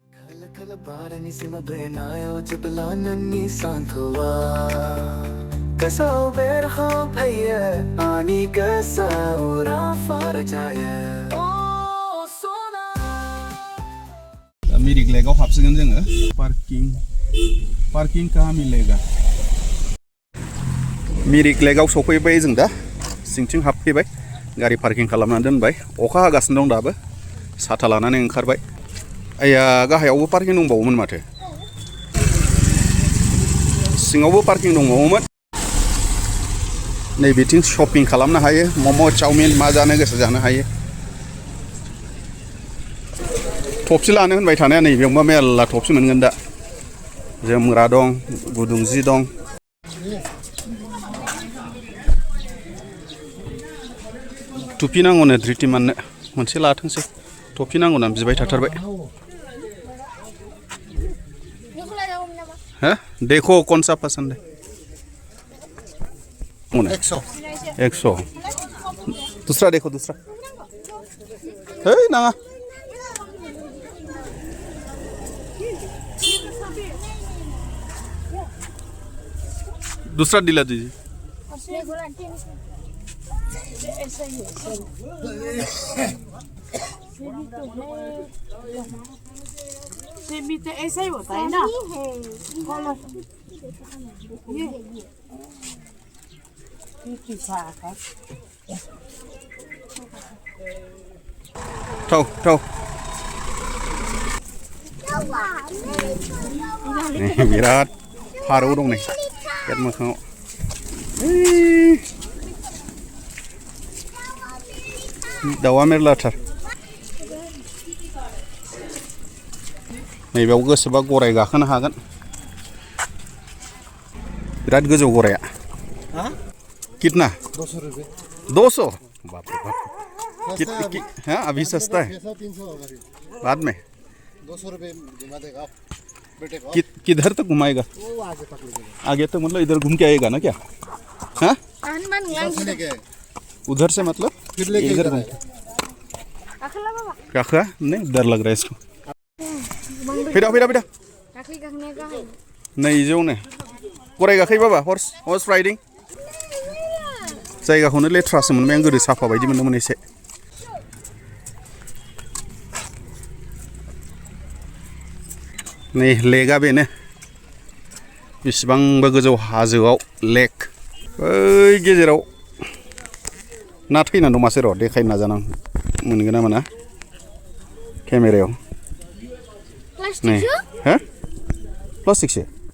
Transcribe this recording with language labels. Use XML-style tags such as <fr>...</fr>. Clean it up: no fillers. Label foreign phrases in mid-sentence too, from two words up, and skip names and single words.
<brx>मिरिक लेकआव हाबसिगोन जोङो पार्किं</brx> <hi>कहाँ मिलेगा</hi> <brx>मिरिक लेकआव सफैबाय जों दा सिंथिं हाबफैबाय गारि पार्किं खालामनानै दोनबाय अखा हागासिनो दं दाबो साथा लानानै ओंखारबाय आया गाहायावबो पार्किं दंबावोमोन माथो सिङावबो पार्किं दंबावोमोन नै बिथिं शपिं खालामनो हायो मम' चाउमिन मा जानो गोसो जानो हायो थफसि लानो होनबाय थानाया नै बेयावबा मेरला थफसि मोनगोन दा जोमग्रा दं गुदुं जि दं टुपि नांगौनो धृतिमाननो मोनसे लाथोंसै टफि नांगौ ना बिबाय थाथारबाय</brx> <hi>हाँ देखो कौन सा पसंद है 100 दूसरा देखो दूसरा है ना दूसरा दिला दीजिए भी तो ऐसा ही होता है ना</hi> <brx>ठौ बिराद फारौ दं नै गेट मोखाङाव दाउआ मेरलाथार नैबेयाव गोसोबा गराय गाखोनो हागोन बिराद गोजौ गराया</brx> <hi>कितना 200 बाप रे बाप हाँ अभी सस्ता है बाद में 200 रुपये घुमा देगा बेटे को किधर तक घुमाएगा आगे तो मतलब इधर घूम के आएगा ना क्या हाँ उधर से मतलब इधर काखा नहीं डर लग रहा है इसको फैदा</hi> <brx>नहीं जो ने गराय गाखै बाबा</brx> <en>horse riding</en> <brx>जायगाखौनो लेथ्रासो मोनबाय आं गोदो साफा बायदि मोनदोंमोन एसे नै लेकआ बेनो बेसेबांबा गोजौ हाजोआव लेक बै गेजेराव ना थैनानै दं मासे र' देखायनो नाजानां मोनगोन ना मोना केमेरायाव नै हो प्लास्टिकसो</brx>